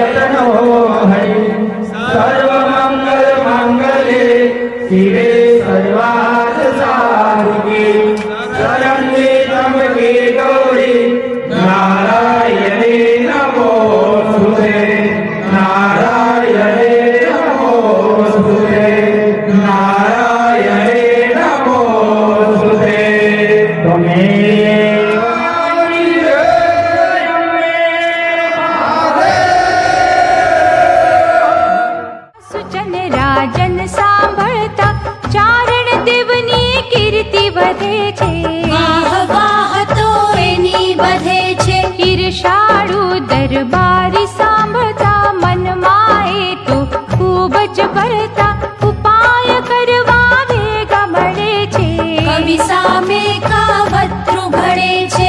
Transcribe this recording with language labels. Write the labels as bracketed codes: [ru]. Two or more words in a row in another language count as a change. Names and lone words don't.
[sa] तनो हरि सर्वमङ्गलमाङ्गल्ये शिवे सर्वार्थसाधिके शरण्ये त्र्यम्बके गौरी नारायणे नमोस्तुते नारायणे नमोस्तुते नारायणे नमोस्तुते त्वमेव [gu] સુચન રાજન સાંભળતા ચારણ દેવની કીર્તિ વધે છે વાહ વાહ તો એની બધે છે ઈર્ષાળુ દરબારી સાંભળતા મનમાં એ તો ખૂબ જ ભરતા ઉપાય કરવા ભેગા મળે છે કવિ સામે કાવતરું ઘડે છે